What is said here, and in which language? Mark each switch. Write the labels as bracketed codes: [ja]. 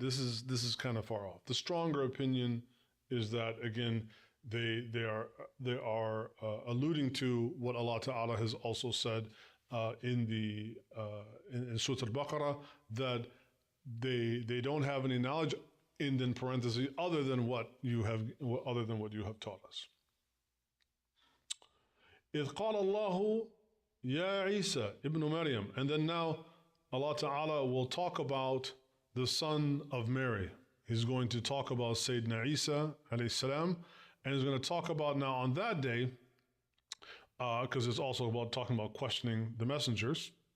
[en] This is kind of far off. The stronger opinion is that, again, they are alluding to what Allah Ta'ala has also said in Surah Al-Baqarah, that they don't have any knowledge, in parentheses, other than what you have taught us. [ar] إِذْ قَالَ اللَّهُ يَا عِيسَى ابن Maryam. [en] And then now Allah Ta'ala will talk about the son of Mary. He's going to talk about Sayyidina Isa alayhi salam, and he's going to talk about now on that day, because it's also about talking about questioning the messengers.